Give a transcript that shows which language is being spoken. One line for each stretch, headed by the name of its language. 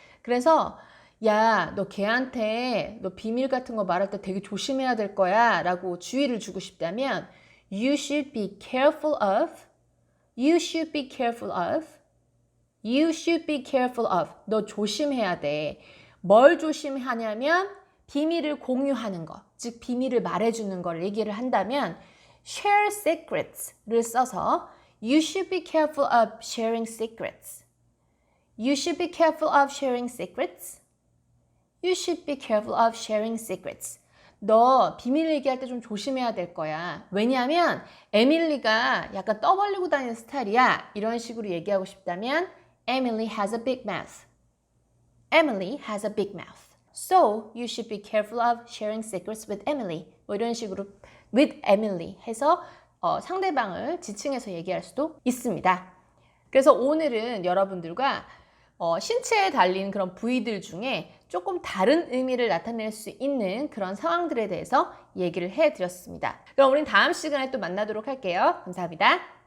Korean: 그래서 야, 너 걔한테 너 비밀 같은 거 말할 때 되게 조심해야 될 거야 라고 주의를 주고 싶다면
English: You should be careful of,
Korean: you should be careful of, you should be careful of. 너 조심해야 돼. 뭘 조심하냐면 비밀을 공유하는 거, 즉 비밀을 말해주는 걸 얘기를 한다면 share secrets를 써서
English: You should be careful of sharing secrets. You should be careful of sharing secrets. You should be careful of sharing secrets.
Korean: 너 비밀 얘기할 때 좀 조심해야 될 거야. 왜냐하면 에밀리가 약간 떠벌리고 다니는 스타일이야. 이런 식으로 얘기하고 싶다면
English: Emily has a big mouth. Emily has a big mouth. So you should be careful of sharing secrets with Emily.
Korean: 뭐 이런 식으로 with Emily 해서 상대방을 지칭해서 얘기할 수도 있습니다. 그래서 오늘은 여러분들과 신체에 달린 그런 부위들 중에 조금 다른 의미를 나타낼 수 있는 그런 상황들에 대해서 얘기를 해드렸습니다. 그럼 우린 다음 시간에 또 만나도록 할게요. 감사합니다.